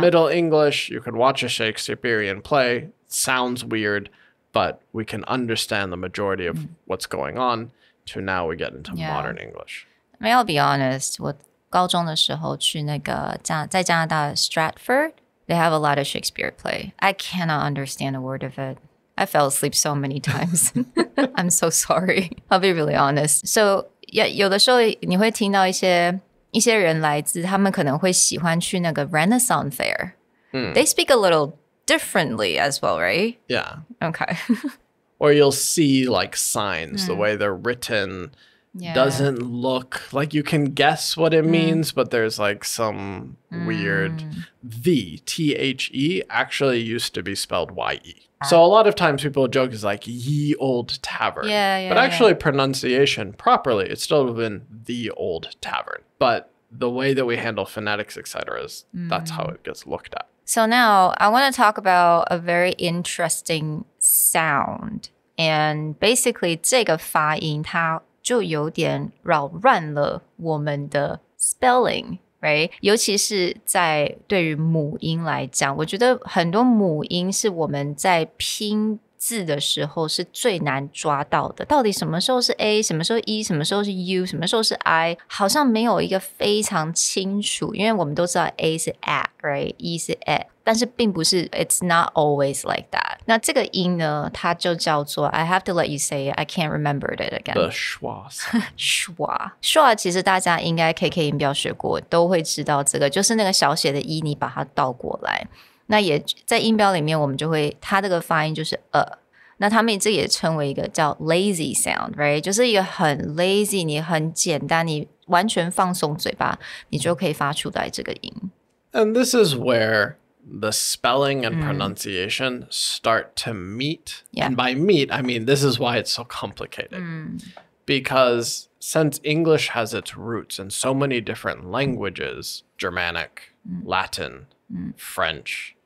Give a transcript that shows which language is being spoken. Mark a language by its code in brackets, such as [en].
[en] Middle English, you can watch a Shakespearean play. Sounds weird, but we can understand the majority of what's going on. To now we get into modern English. I mean, I'll be honest, [zh] 我高中的时候去那个在加拿大 [en] Stratford, they have a lot of Shakespeare play. I cannot understand a word of it. I fell asleep so many times. I'm so sorry. I'll be really honest. [zh] So, yeah, 有的时候你会听到一些人来自他们可能会喜欢去那个 Renaissance Fair. [en] They speak a little differently as well, right? Yeah. Okay. Or you'll see like signs, the way they're written doesn't look like you can guess what it means, but there's like some weird The actually used to be spelled Y-E. So a lot of times people joke is like ye old tavern. But actually pronunciation properly, it's still been the old tavern. But the way that we handle phonetics, etc., is that's how it gets looked at. So now I want to talk about a very interesting sound. And basically [zh] 这个发音它就有点扰乱了我们的 spelling。Right? 尤其是在对于母音来讲，我觉得很多母音是我们在拼字的时候是最难抓到的。到底什么时候是 A， 什么时候 E， 什么时候是 U， 什么时候是 I， 好像没有一个非常清楚。因为我们都知道 A 是 at, right? E 是 at， 但是并不是 [en] it's not always like that. [zh] 那这个音呢，它就叫做 [en] I have to let you say it, I can't remember it again. The schwa. [zh] schwa 其实大家应该 KK 音标学过，都会知道这个，就是那个小写的 E 你把它倒过来。那也在音标里面，我们就会它这个发音就是那他们这也称为一个叫 lazy sound, right? 就是一个很 lazy， 你很简单，你完全放松嘴巴，你就可以发出来这个音。 [en] And this is where the spelling and pronunciation start to meet. And by meet, I mean this is why it's so complicated. Because since English has its roots in so many different languages, Germanic, Latin, French.